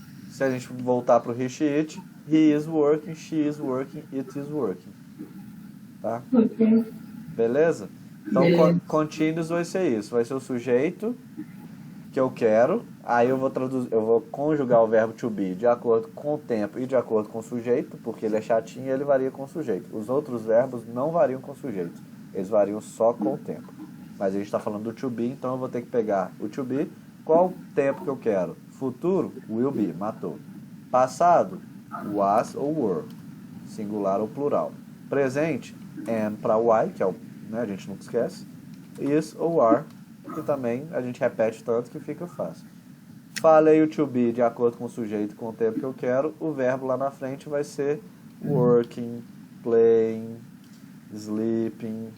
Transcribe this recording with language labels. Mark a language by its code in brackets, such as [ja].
[pt] Se a gente voltar para o [en] he, she, it, he is working, she is working, it is working. [pt] Tá? Ok. Beleza? Então, continuous vai ser isso. Vai ser o sujeito que eu quero. Aí eu vou conjugar o verbo to be de acordo com o tempo e de acordo com o sujeito, porque ele é chatinho e ele varia com o sujeito. Os outros verbos não variam com o sujeito. Eles variam só com o tempo. Mas a gente está falando do to be, então eu vou ter que pegar o to be. Qual o tempo que eu quero? Futuro, will be, matou. Passado, was ou were, singular ou plural. Presente, am para y, que é o, né, a gente nunca esquece. Is ou are, que também a gente repete tanto que fica fácil. Falei o to be de acordo com o sujeito, com o tempo que eu quero. O verbo lá na frente vai ser working, playing, sleeping.